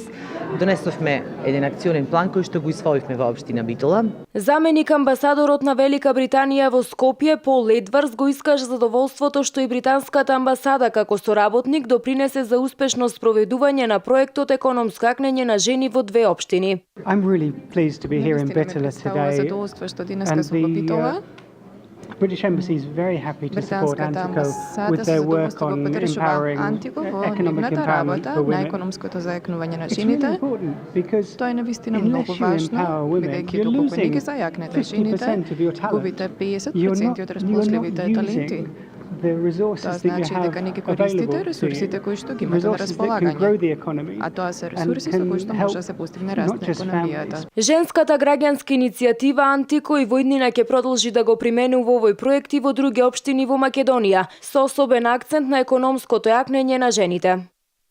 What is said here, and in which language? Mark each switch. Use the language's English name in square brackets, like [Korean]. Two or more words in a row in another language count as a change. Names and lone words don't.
[Macedonian] Донесовме еден акционен план кој што го усвоивме во општина Битола. Заменик амбасадорот на Велика Британија во Скопје, Пол Едвардс, го искажа задоволството што и британската амбасада како соработник допринесе за успешно спроведување на проектот економско јакнење на жени во 2 општини. [English] I'm really pleased to be here in Bitola today. [Macedonian] Задоволство што денеска сум во Битола. [English] British Embassy is very happy to support Antico with their work on empowering economic empowerment for [Macedonian] на [English] women. [Macedonian] економското зајакнување на [English] It's really [Macedonian] жените. [English] important because [Macedonian] Тоа е навистина [English] unless [Macedonian] многу [English] you [Macedonian] важно, [English] empower women, [Macedonian] бидејќи [English] you're [Macedonian] доколку не ги [English] losing [Macedonian] зајакнете жените, [English] 50% of your talent. [Macedonian] губите [English] You're [Macedonian] 50% од [English] not [Macedonian] расположливите таленти. [English] using the resources [Macedonian] Тоа [English] that you [Macedonian] значи [English] have [Macedonian] дека не ги [English] available [Macedonian] користите [English] to [Macedonian] ресурсите [English] you, [Macedonian] кои што ги имате на [English] resources that can grow [Macedonian] располагање. [English] the economy [Macedonian] А тоа се [English] and [Macedonian] ресурси со кои што [English] can [Macedonian] може да [English] help [Macedonian] се постигне раст [English] not [Macedonian] на [English] just [Macedonian] економијата. [English] families. [Macedonian] Женската граѓанска иницијатива Антико и во иднина ќе продолжи да го применува овој проект и во други општини во Македонија, со особен акцент на економското јакнење на жените.